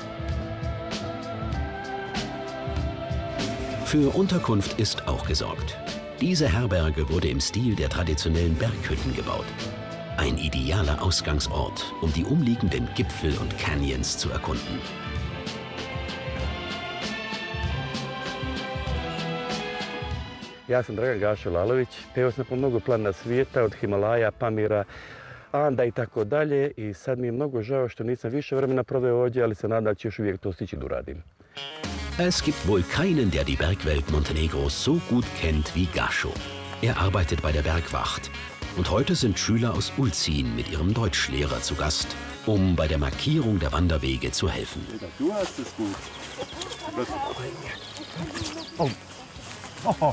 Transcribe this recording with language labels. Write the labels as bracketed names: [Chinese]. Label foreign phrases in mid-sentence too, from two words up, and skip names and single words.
[German] Für Unterkunft ist auch gesorgt. Diese Herberge wurde im Stil der traditionellen Berghütten gebaut. Ein idealer Ausgangsort, um die umliegenden Gipfel und Canyons zu erkunden. [Serbian] Ja sam Dragan Gašo Lalović, peo sam po mnogo planina svijeta, od Himalaja, Pamira, Anda i tako dalje. I sad mi je mnogo žao što nisam više vremena proveo ovdje, ali se nadam da ću još uvijek to stići da uradim. [German] Es gibt wohl keinen, der die Bergwelt Montenegros so gut kennt wie Gašo. Er arbeitet bei der Bergwacht. Und heute sind Schüler aus Ulcin mit ihrem Deutschlehrer zu Gast, um bei der Markierung der Wanderwege zu helfen. Du hast es gut. Oh. Oh.